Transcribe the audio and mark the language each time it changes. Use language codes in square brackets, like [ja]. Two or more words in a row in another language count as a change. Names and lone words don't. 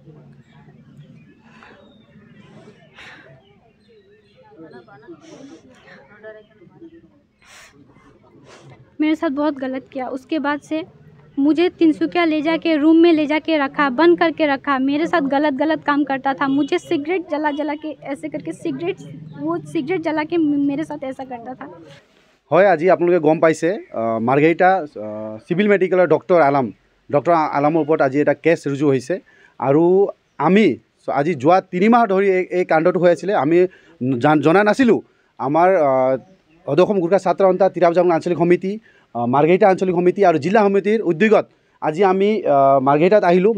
[hi] मेरे साथ बहुत गलत किया। उसके बाद से मुझे तिनसुकिया ले जाके रूम में ले जाके रखा, बंद करके रखा। मेरे साथ गलत काम करता था। मुझे सिगरेट जला के ऐसे करके सिगरेट जला के मेरे साथ ऐसा करता था। [as] হয়, আজি আপোনালোকে গম পাইছে মাৰ্গাৰিটা চিভিল মেডিকেলৰ ডক্টৰ আলামৰ ওপৰত আজি এটা কেছ ৰুজু হৈছে। আৰু আমি আজি যোৱা 3 মাহ ধৰি এই কাণ্ডটো হৈ আছিলে। আমি জনা নাছিলোঁ। আমাৰ অসম গোৰ্খা ছাত্ৰ সন্থা তিৰাপ জামুন আঞ্চলিক সমিতি, মাৰ্গাৰিটা আঞ্চলিক সমিতি আৰু জিলা সমিতিৰ উদ্যোগত আজি আমি মাৰ্গাৰিটাত আহিলোঁ।